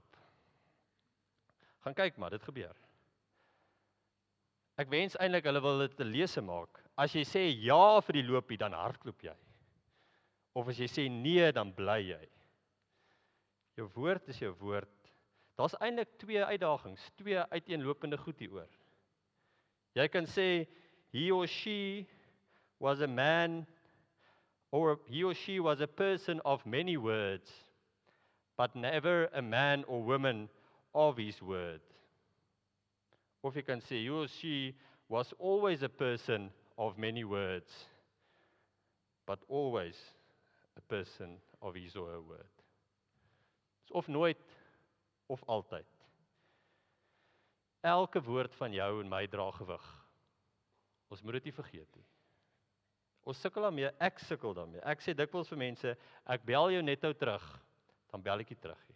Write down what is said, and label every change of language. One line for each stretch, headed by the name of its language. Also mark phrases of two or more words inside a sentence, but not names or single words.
Afrikaans: Gaan kyk maar, dit gebeur. Ek wens eintlik hulle wil dit 'n lese maak. As jy sê ja vir die loopie, dan hardloop jy. Of as jy sê nee, dan bly jy. Jou woord is jou woord. Daar's eintlik 2 uitdagings, 2 uiteenlopende goed hieroor. Jy kan sê,
English: he or she was a man, or he or she was a person of many words, but never a man or woman of his word.
Afrikaans: Of jy kan sê,
English: he or she was always a person of many words, but always a person of his or her word.
Afrikaans: Dis of nooit, of altyd. Elke woord van jou en my dra gewig. Ons moet dit nie vergeet nie. Ons sukkel daarmee, ek sukkel daarmee. Ek sê dikwels vir mense, ek bel jou net nou terug, dan bel ek nie terug nie.